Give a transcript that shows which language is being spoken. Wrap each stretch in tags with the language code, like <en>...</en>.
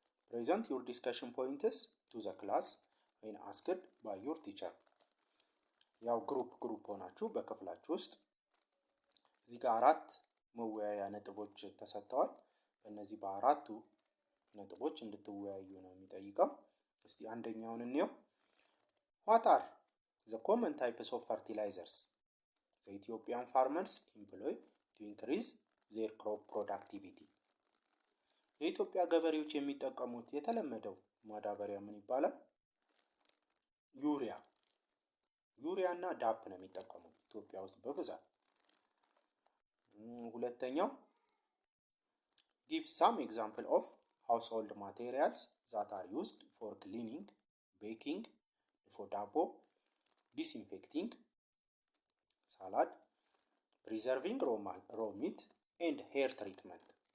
<en>Present your discussion points to the class when asked by your teacher.</en> <am>ያው ግሩፕ ሆናችሁ በክፍላችሁ ውስጥ እዚህ ጋር 4 መወያያ ነጥቦች ተሰጥተዋል። በእነዚህ በአራቱ ነጥቦች እንድትወያዩ ነው የሚጠይቀው። እስቲ አንደኛውን እንየው።</am> <en>What are the common types of fertilizers the Ethiopian farmers employ to increase their crop productivity?</en> <am>የኢትዮጵያ ገበሬዎች የሚጠቀሙት የተለመደው ማዳበሪያ ምን ይባላል? ዩሪያ እና ዳፕ ነው የሚጠቀሙት ኢትዮጵያ ውስጥ በብዛት። ሁለተኛው</am> <en>give some example of household materials that are used for cleaning, baking, for ዳቦ, disinfecting, salad, preserving raw meat and hair treatment.</en>